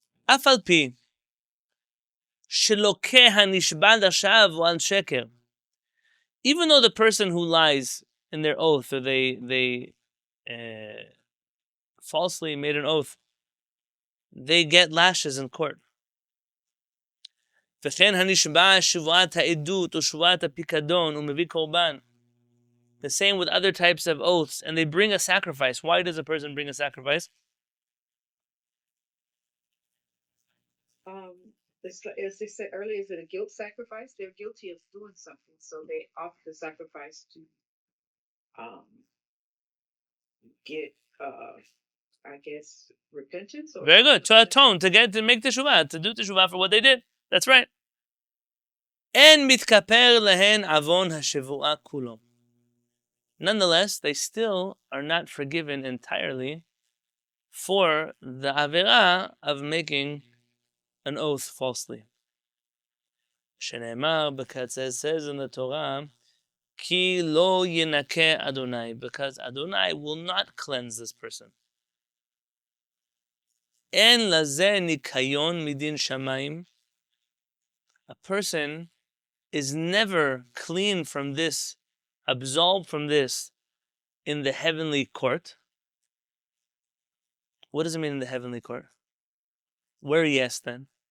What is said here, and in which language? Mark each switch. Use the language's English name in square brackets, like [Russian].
[Hebrew] אף על פי שלוקה הנשבע לשווא או על שקר. [English] Even though the person who lies in their oath, or they falsely made an oath, they get lashes in court. [Hebrew] וכן הנשבע שבועת העדות או שבועת הפיקדון ומביא קורבן. [English] The same with other types of oaths, and they bring a sacrifice. Why does a person bring a sacrifice? As they said earlier, is it a guilt sacrifice? They're guilty of doing something, so they offer the sacrifice to get, I guess, repentance. Or Very good. To atone, to make teshuvah, to do teshuvah for what they did. That's right. [Hebrew] אין מתכפר להן עוון השבועה כולו. [English] Nonetheless, they still are not forgiven entirely for the avera of making an oath falsely. [Hebrew] שנאמר, [English] because it says in the Torah, [Hebrew] כי לא ינקה [English] Adonai, because Adonai will not cleanse this person. [Hebrew] אין לזה ניקיון מדין שמיים. [English] A person is never clean from this, absolved from this in the heavenly court. What does it mean in the heavenly court? Where yes then?